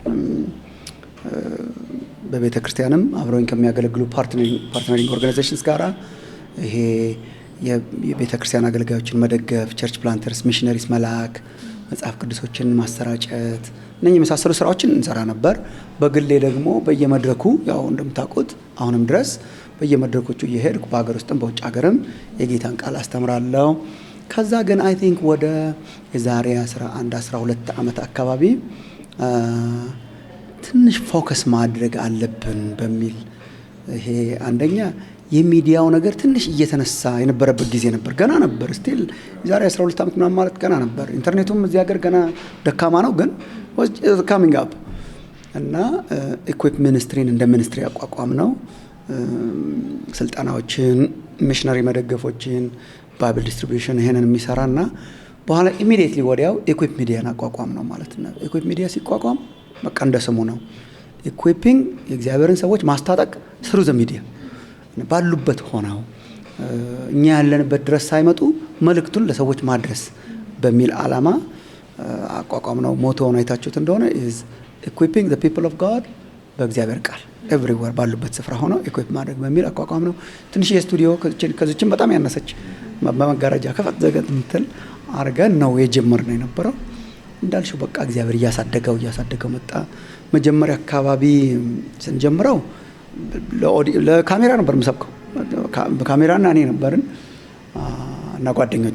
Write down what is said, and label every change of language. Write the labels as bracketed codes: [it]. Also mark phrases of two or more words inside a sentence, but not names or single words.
[am] በቤተክርስቲያንም አብረውኝ ከሚያገለግሉ [en] partnering organizations [am] ጋራ ይሄ የቤተክርስቲያን አገልጋዮችን መደገፍ [en] church planters missionaries [am] መላክ መጽሐፍ ቅዱሶችን ማሰራጨት እነኚህ የመሳሰሉ ስራዎችን እንሰራ ነበር በግሌ ደግሞ በየመድረኩ ያው እንደምታውቁት አሁንም ድረስ በየመድረኮቹ እየሄድኩ በአገር ውስጥም በውጭ ሀገርም የጌታን ቃል አስተምራለሁ ከዛ ግን [en] I think [am] ወደ የዛሬ 11-12 አመት አካባቢ ትንሽ ፎከስ ማድረግ አለብን በሚል ይሄ አንደኛ የሚዲያው ነገር ትንሽ እየተነሳ የነበረበት ጊዜ ነበር ገና ነበር ስቲል የዛሬ 12 አመት ምናምን ማለት ገና ነበር ኢንተርኔቱም እዚህ ሀገር ገና ደካማ ነው ግን [en] was coming up [am] እና ኢኩዊፕ ሚኒስትሪን እንደ ሚኒስትሪ አቋቋም ነው ስልጣናዎችን ሚሽነሪ መደገፎችን [en] Bible distribution [am] ይሄንን የሚሰራና በኋላ ኢሚዲየትሊ ወዲያው ኢኩዊፕ ሚዲያን አቋቋም ነው ማለት ነው ኢኩዊፕ ሚዲያ ሲቋቋም በቃ እንደ ስሙ ነው ኢኩዊፒንግ የእግዚአብሔርን ሰዎች ማስታጠቅ [en] through the media [am] ባሉበት ሆነው እኛ ያለንበት ድረስ ሳይመጡ መልእክቱን ለሰዎች ማድረስ በሚል ዓላማ አቋቋም ነው ሞቶውን አይታችሁት እንደሆነ [en] is equipping the people of God [am] በእግዚአብሔር ቃል everywhere ባሉበት ስፍራ ሆነው ኢኩዊፕ ማድረግ በሚል አቋቋም ነው ትንሽ የስቱዲዮ ከዚህም በጣም ያነሰች በመጋረጃ ከፈት ዘገት ምትል አርገን ነው የጀመርነው የነበረው እንዳልሽው በቃ እግዚአብሔር እያሳደገው መጣ መጀመሪያ አካባቢ ስንጀምረው ለካሜራ ነበር የምሰብከው በካሜራና እኔ ነበርን እና ጓደኞቼ